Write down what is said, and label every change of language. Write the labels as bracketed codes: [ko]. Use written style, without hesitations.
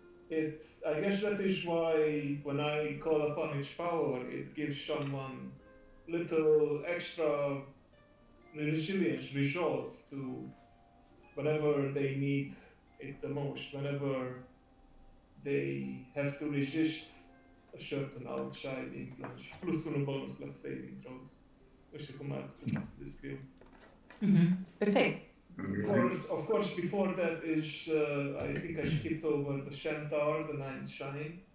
[en] I guess that is why when I call upon its power, it gives someone little extra resilience, resolve to whenever they need it the most, whenever they have to resist a certain outside influence. [ro] Plus 1 bonus la saving throws. Nu știu cum ar trebui să descriu. Perfect. [en] Of course, before that is, I think I skipped over the Centaur, the 9th sign.